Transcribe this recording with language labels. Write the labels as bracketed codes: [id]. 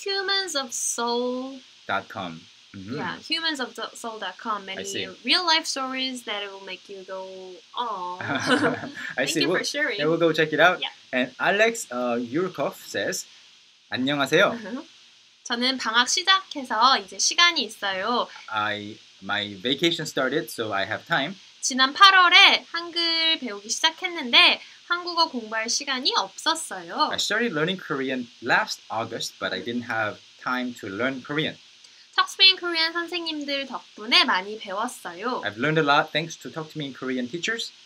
[en] Humansofsoul.com. Yeah, humansofsoul.com. Many real-life stories that will make you go, "Aww." Thank you for sharing. Yeah, we'll go check it out. Yeah. And Alex Yurkov says, [ko] "안녕하세요. 저는 방학 시작해서 이제 시간이 있어요. [en] My vacation started, so I have time. [ko] 지난 8월에 한글 배우기 시작했는데 한국어 공부할 시간이 없었어요. [en] I started learning Korean last August, but I didn't have time to learn Korean. [ko] Talk to Me in Korean 선생님들 덕분에 많이 배웠어요. [en] I've learned a lot thanks to Talk to Me in Korean teachers.